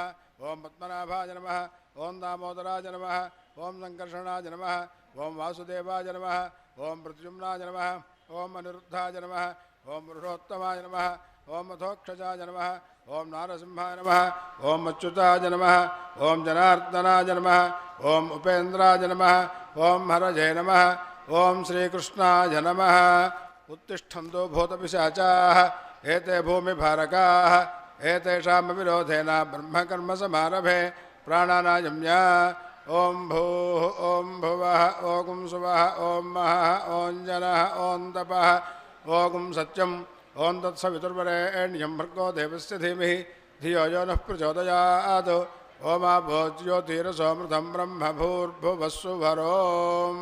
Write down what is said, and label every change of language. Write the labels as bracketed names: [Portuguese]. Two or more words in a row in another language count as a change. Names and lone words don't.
[Sanskrit] ఓం పద్మనాభాయ నమః, ఓం దామోదరాయ నమః, ఓం సంకర్షణాయ నమః, ఓం వాసుదేవాయ నమః, ఓం ప్రద్యుమ్నాయ నమః, ఓం అనిరుద్ధాయ నమః, ఓం పురుషోత్తమాయ నమః, ఓం మధోక్షజాయ నమః, ఓం నారసింహాయ నమః, ఓం అచ్యుతాయ నమః, ఓం జనార్దనాయ నమః, ఓం ఉపేంద్రాయ నమః, ఓం హరజే నమః, ఓం శ్రీకృష్ణాయ నమః. उत्तिष्ठन्तु भूतपिशाचाः एते भूमिभारकाः एतेषां विरोधेन ब्रह्मकर्मसमारभे प्राणानायम्य ओं भूः ओं भुवः ओं सुवः ओं महः ओं जनः ओं तपः ओं सत्यम् ओं तत्सवितुर्वरेण्यं भर्गो देवस्य धीमहि धियो यो नः प्रचोदयात् ओमाभो ज्योतिरसोमृतं ब्रह्म भूर्भुवस्सुवरोम्.